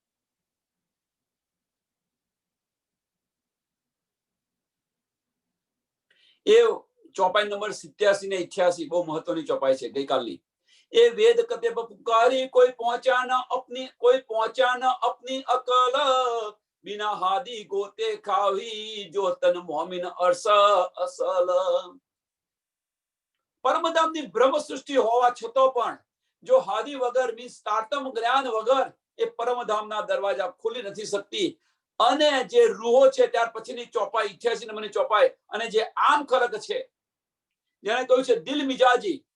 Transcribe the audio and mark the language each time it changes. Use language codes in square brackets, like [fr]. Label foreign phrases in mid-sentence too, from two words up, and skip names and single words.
[gu] એ ચોપાઈ નંબર 87 ને 88 બહુ મહત્વની ચોપાઈ છે ગઈકાલની. [hi] ए वेद कते पुकारी कोई पहुँचा न अपनी, कोई पहुँचा न अपनी अकल, बिना हादी गोते खावी जो तन मोमिन अरस असल. [gu] પરમધામની બ્રહ્મ સૃષ્ટિ હોવા છતાં પણ જો હાદી વગર મીન્સ તારતમ જ્ઞાન વગર એ પરમધામના દરવાજા ખુલી નથી શકતી. અને જે રૂહો છે ત્યાર પછીની ચોપાઈ 88 નંબરની ચોપાઈ, અને જે આમ ખલક છે, જેને કહ્યું છે દિલ મિજાજી,